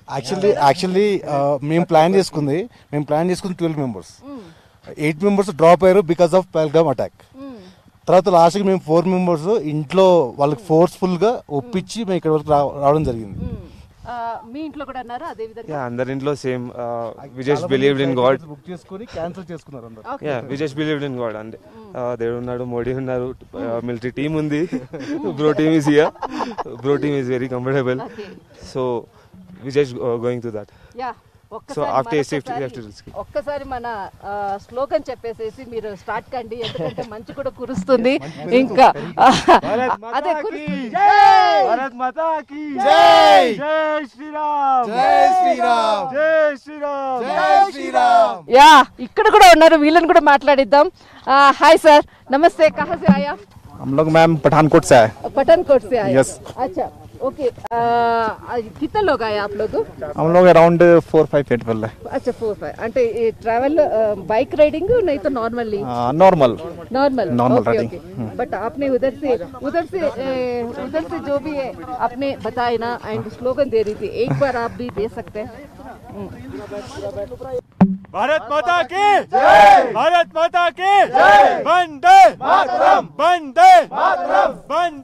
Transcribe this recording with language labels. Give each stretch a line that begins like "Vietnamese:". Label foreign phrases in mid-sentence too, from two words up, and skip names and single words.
Telugu: యాక్చువల్లీ మేము ప్లాన్ చేసుకుంది 12 మెంబర్స్. 8 మెంబర్స్ డ్రాప్ అయ్యారు
English: because of Pahalgav attack.
Telugu: తర్వాత లాస్ట్కి మేము 4 మెంబర్స్ ఇంట్లో వాళ్ళకి ఫోర్స్ఫుల్ గా ఒప్పించి మేము ఇక్కడ వరకు రావడం జరిగింది. మీ ఇంట్లో కూడా అన్నారు అదే విధంగా? అందరి ఇంట్లో సేమ్.
English: we just believed in God.
Telugu: బుక్ చేసుకొని క్యాన్సిల్ చేసుకున్నారు అందరూ.
English: we just believed in God.
Telugu: అంటే దేవుడు ఉన్నాడు, మోడీ ఉన్నారు,
English: military team ఉంది, bro team is here, bro team is very comfortable. so we just going to that. so after safety
Telugu: ఒక్కసారి మన స్లోగన్ చెప్పేసేసి మీరు స్టార్ట్ కండి, ఎందుకంటే మంచు కూడా కురుస్తుంది. ఇంకా అదే
Hindi: भारत माता की जय, जय श्रीराम, जय श्रीराम, जय श्रीराम, जय श्रीराम.
Telugu: యా ఇక్కడ కూడా ఉన్నారు, వీళ్ళని కూడా మాట్లాడిద్దాం.
English: hi sir,
Telugu: నమస్తే.
Hindi: కहाँ से आया? हम लोग मैम पठानकोट से आए. पठानकोट से आए? यस. अच्छा ओके. कितने लोग आए आप लोग? हम लोग अराउंड 4-5 पीपल है. अच्छा 4-5.
Telugu: అంటే ఈ ట్రావెల్
English: bike riding
Hindi: नहीं तो नॉर्मली? नॉर्मल राइडिंग. बट आपने उधर से जो भी है आपने बताया ना,
English: and slogan
Hindi: दे रही थी, एक बार आप भी दे सकते हैं. भारत माता की जय, भारत माता की जय, वंदे मातरम, वंदे मातरम, वंदे मातरम.